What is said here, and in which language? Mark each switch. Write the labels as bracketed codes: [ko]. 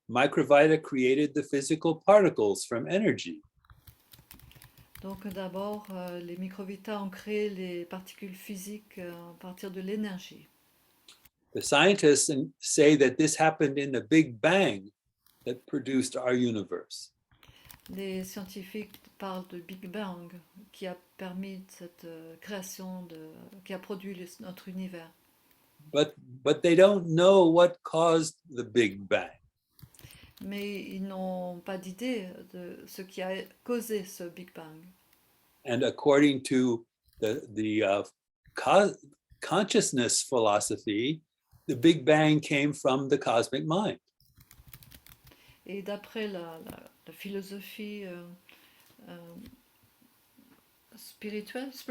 [en] Microvita created the physical particles from energy. [fr] Donc d'abord, les microvitas ont créé les particules physiques à partir de l'énergie. [en] The scientists say that this happened in the Big Bang that produced our universe. [fr] Les scientifiques parlent de Big Bang qui a permis cette création, qui a produit notre univers. [en] But they don't know what caused the Big Bang. [fr] Mais ils n'ont pas d'idée de ce qui a causé ce Big Bang. [en] And according to the consciousness philosophy, the Big Bang came from the cosmic mind. [fr] Et d'après la philosophie spirituelle,